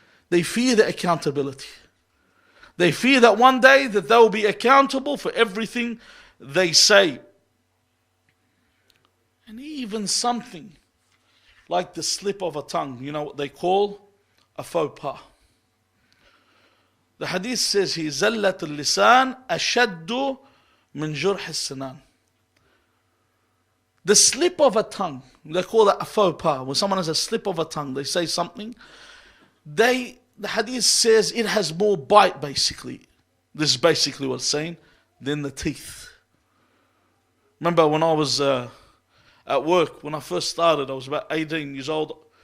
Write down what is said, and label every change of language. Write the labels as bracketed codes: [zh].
[en] They fear the accountability. They fear that one day that they will be accountable for everything they say. And even something like the slip of a tongue, you know what they call a faux pas. The hadith says, he [ar] زَلَّةُ اللِّسَانِ أَشَدُّ مِنْ جُرْحِ السِّنَانِ. [en] The slip of a tongue, they call that a faux pas. When someone has a slip of a tongue, they say something, the hadith says it has more bite basically. This is basically what it's saying, than the teeth. Remember when I was at work, when I first started, I was about 18 years old.